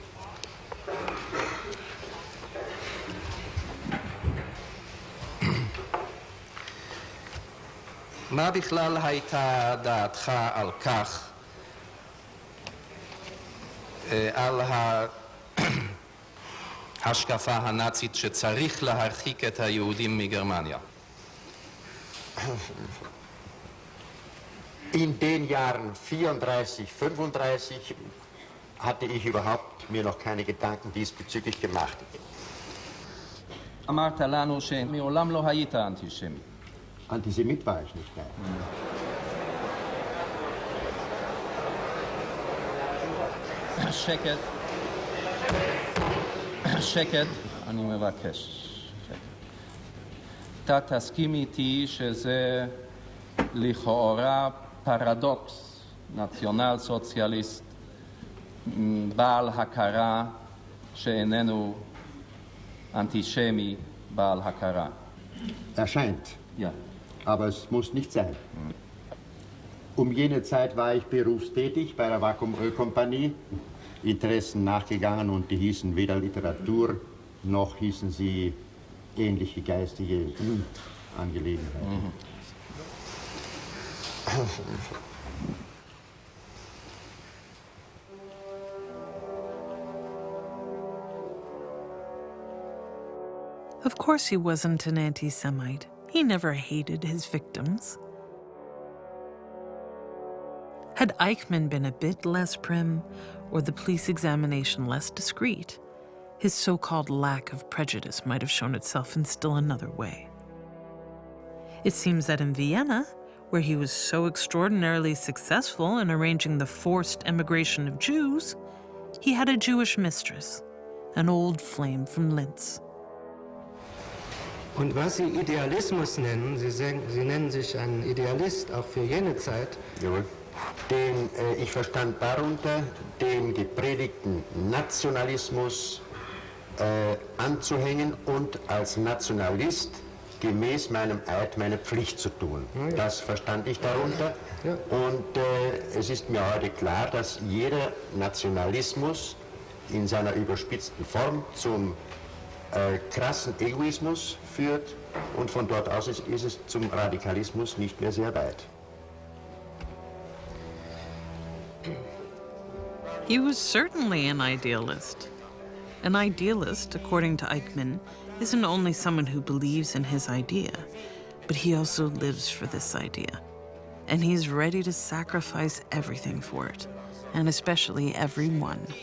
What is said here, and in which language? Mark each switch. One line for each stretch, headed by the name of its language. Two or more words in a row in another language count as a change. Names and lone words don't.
Hebrew: מה בכלל הייתה דעתך על כך, על ההשקפה הנאצית שצריך להרחיק את היהודים מגרמניה?
German: In den Jahren 34, 35 hatte ich überhaupt mir noch keine Gedanken diesbezüglich gemacht.
Hebrew: אמרת לנו שמעולם לא היית אנטישמי.
German: Antisemit war ich nicht, nein.
Hebrew: שקט. שקט, אני מבקש. אתה תסכים איתי שזה לכאורה פרדוקס, נציונל סוציאליסט בעל הכרה שאיננו אנטישמי בעל הכרה.
German: Erscheint. Ja. Aber es muss nicht sein. Jene Zeit war ich berufstätig bei der Vakuum-Ölkompanie, Interessen nachgegangen und die hießen weder Literatur noch hießen sie ähnliche geistige Angelegenheiten.
English: Of course he wasn't an anti-Semite. He never hated his victims. Had Eichmann been a bit less prim, or the police examination less discreet, his so-called lack of prejudice might have shown itself in still another way. It seems that in Vienna, where he was so extraordinarily successful in arranging the forced emigration of Jews, he had a Jewish mistress, an old flame from Linz.
German: Und was Sie Idealismus nennen, Sie nennen sich ein Idealist auch für jene Zeit. Jawohl. Ich verstand darunter, den gepredigten Nationalismus anzuhängen und als Nationalist gemäß meinem Eid meine Pflicht zu tun. Ja. Das verstand ich darunter. Ja. Und es ist mir heute klar, dass jeder Nationalismus in seiner überspitzten Form zum krassen Egoismus führt und von dort aus ist es zum Radikalismus nicht mehr sehr weit.
English: He was certainly an idealist. An idealist, according to Eichmann, isn't only someone who believes in his idea, but he also lives for this idea. And he's ready to sacrifice everything for it, and especially everyone.